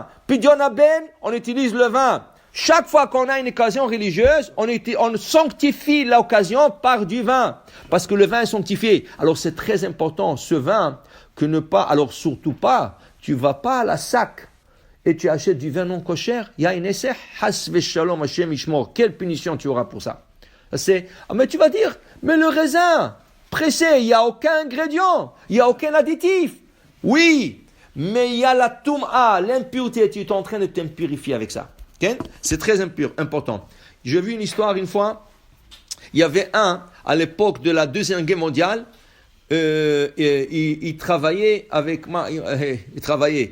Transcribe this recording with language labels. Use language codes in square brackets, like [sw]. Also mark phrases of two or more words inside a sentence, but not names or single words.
[he] פדיון הבן, [fr] on utilise le vin. Chaque fois qu'on a une occasion religieuse, on sanctifie l'occasion par du vin. Parce que le vin est sanctifié. Alors c'est très important, ce vin, alors surtout pas, tu vas pas à la sac. Et tu achètes du vin non kosher, il y a une essai, [he] חס ושלום השם ישמור. [fr] Quelle punition tu auras pour ça? Mais tu vas dire, mais le raisin, pressé, il n'y a aucun ingrédient, il n'y a aucun additif. Oui, mais il y a la toum'a, l'impureté, tu es en train de t'impurifier avec ça. Okay? C'est très important. J'ai vu une histoire une fois, il y avait à l'époque de la Deuxième Guerre mondiale, il travaillait avec il travaillait.